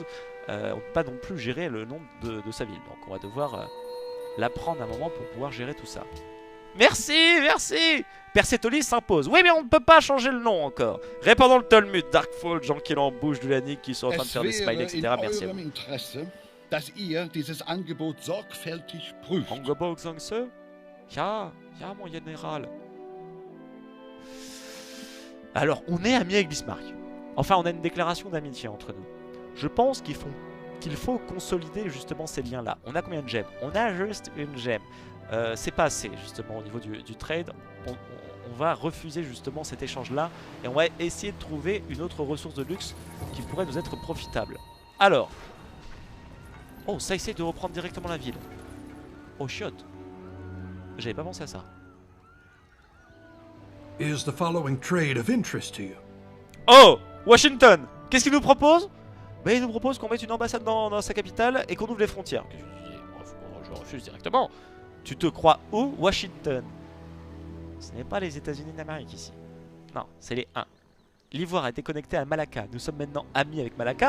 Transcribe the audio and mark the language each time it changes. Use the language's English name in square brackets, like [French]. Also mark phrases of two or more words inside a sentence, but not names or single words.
[French] On ne peut pas non plus gérer le nom de sa ville. Donc on va devoir l'apprendre un moment pour pouvoir gérer tout ça. Merci, merci. Persépolis s'impose. Oui, mais on ne peut pas changer le nom encore. Répandons le Talmud, Darkfall, Jean qui l'embouche de la Nick qui sont en train de faire des smileys, etc. Merci à vous. [German] Dass ihr dieses Angebot sorgfältig prüft. Angebot, ja, [French] mon général. Alors, on est amis avec Bismarck. Enfin, on a une déclaration d'amitié entre nous. Je pense qu'il faut consolider justement ces liens-là. On a combien de gemmes? On a juste une gemme. C'est pas assez justement au niveau du trade. On va refuser justement cet échange-là et on va essayer de trouver une autre ressource de luxe qui pourrait nous être profitable. Alors, oh, ça essaie de reprendre directement la ville. Oh, chiotte. J'avais pas pensé à ça. [English] Is the following trade of interest to you? [French] Oh, Washington. Qu'est-ce qu'il nous propose? Ben, il nous propose qu'on mette une ambassade dans sa capitale et qu'on ouvre les frontières. Je refuse directement. Tu te crois où, Washington? Ce n'est pas les États-Unis d'Amérique ici. Non, c'est les 1. L'Ivoire a été connecté à Malacca. Nous sommes maintenant amis avec Malacca.